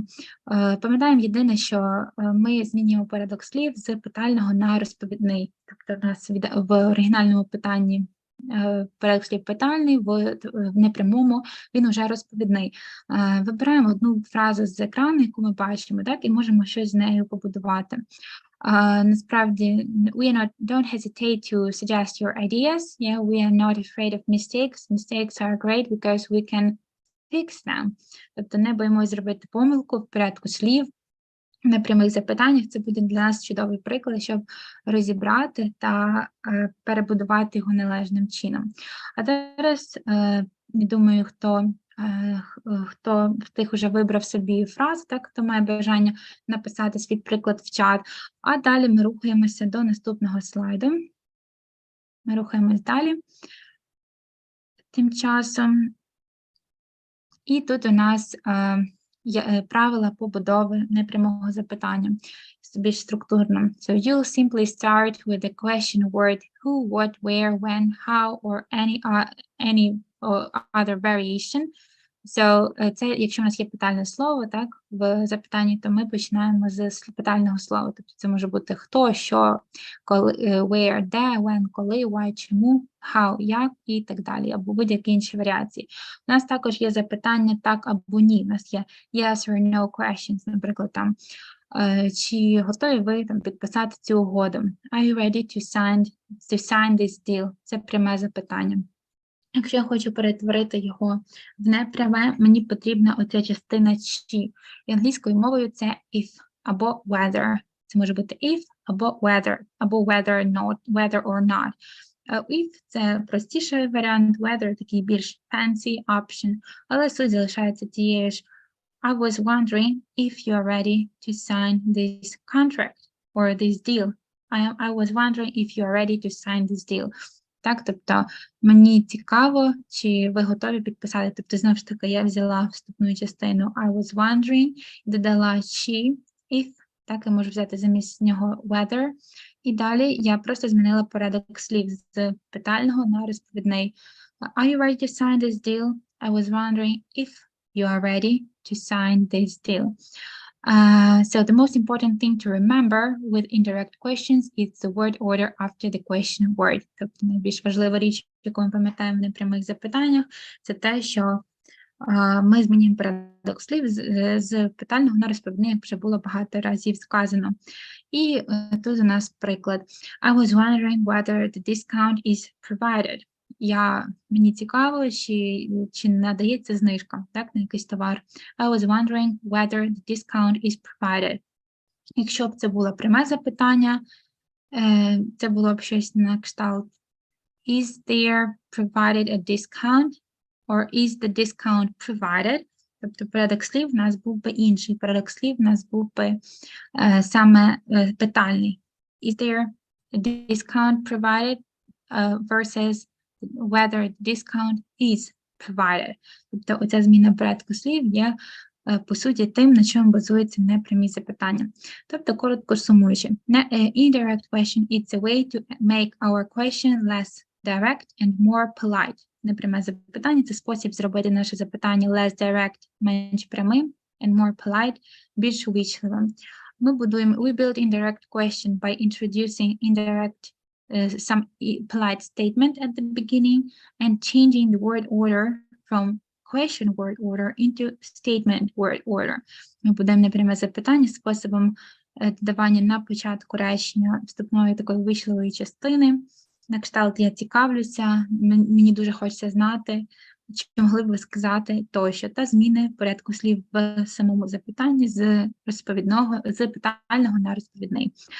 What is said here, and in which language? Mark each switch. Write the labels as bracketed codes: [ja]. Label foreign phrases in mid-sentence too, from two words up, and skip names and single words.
[uk] Пам'ятаємо єдине, що ми змінюємо порядок слів з питального на розповідний. Тобто в нас в оригінальному питанні порядок слів питальний, в непрямому він вже розповідний. Вибираємо одну фразу з екрану, яку ми бачимо, так, і можемо щось з нею побудувати. Насправді, [en] don't hesitate to suggest your ideas. Yeah, we are not afraid of mistakes. Mistakes are great because we can fix them. [uk] Тобто не боїмося зробити помилку в порядку слів, в непрямих запитаннях. Це буде для нас чудовий приклад, щоб розібрати та перебудувати його належним чином. А зараз, я думаю, хто з тих вже вибрав собі фразу, так, хто має бажання написати свій приклад в чат. А далі ми рухаємося до наступного слайду. Ми рухаємось далі. Тим часом. І тут у нас є правила побудови непрямого запитання, більш структурно. [en] So you'll simply start with the question word who, what, where, when, how, or any other variation. So, [uk] це, якщо у нас є питальне слово, так, в запитанні, то ми починаємо з питального слова. Тобто це може бути хто, що, коли, where, де, when, коли, why, чому, how, як і так далі, або будь-які інші варіації. У нас також є запитання так або ні. У нас є [en] yes or no questions, [uk] наприклад, там, чи готові ви там підписати цю угоду? [en] Are you ready to sign this deal? [uk] Це пряме запитання. Якщо я хочу перетворити його в непряме, мені потрібна оця частина «чи». І англійською мовою це if або whether. Це може бути if або [en] whether or not. [uk] If – це простіший варіант, whether – такий більш [en] fancy option, [uk] але суть залишається тією ж. [en] I was wondering if you are ready to sign this contract or this deal. I was wondering if you are ready to sign this deal. [uk] Так, тобто мені цікаво, чи ви готові підписати. Тобто, знову ж таки, я взяла вступну частину [en] I was wondering, [uk] додала she, if, так, я можу взяти замість нього whether. І далі я просто змінила порядок слів з питального на розповідний. [en] Are you ready to sign this deal? I was wondering if you are ready to sign this deal. So the most important thing to remember with indirect questions is the word order after the question word. [uk] Тобто найбільш важлива річ, яку ми пам'ятаємо в непрямих запитаннях, це те, що ми змінюємо порядок слів з питального на розповідний, як вже було багато разів сказано. І тут у нас приклад. [en] I was wondering whether the discount is provided. [uk] Мені цікаво, чи надається знижка, так, на якийсь товар. [en] I was wondering whether the discount is provided. [uk] Якщо б це було пряме запитання, це було б щось на кшталт [en] Is there provided a discount? Or is the discount provided? [uk] Тобто порядок слів в нас був би інший. Порядок слів в нас був би саме питальний. [en] Is there a discount provided versus whether the discount is provided. [uk] Тобто оця зміна порядку слів є, по суті, тим, на чому базуються непрямі запитання. Тобто, коротко сумуючи, [en] indirect question – it's a way to make our question less direct and more polite. [uk] Непряме запитання – це спосіб зробити наше запитання [en] less direct, [uk] менш прямим, [en] and more polite, [uk] більш увічливим. [en] We build indirect question by introducing indirect some polite statement at the beginning and changing the word order from question word order into statement word order. [uk] Ми будемо непряме запитання способом додавання на початку речення вступної такої вичливої частини. На кшталт я цікавлюся, мені дуже хочеться знати, чи могли б ви сказати тощо, та зміни порядку слів в самому запитанні з питального на розповідний.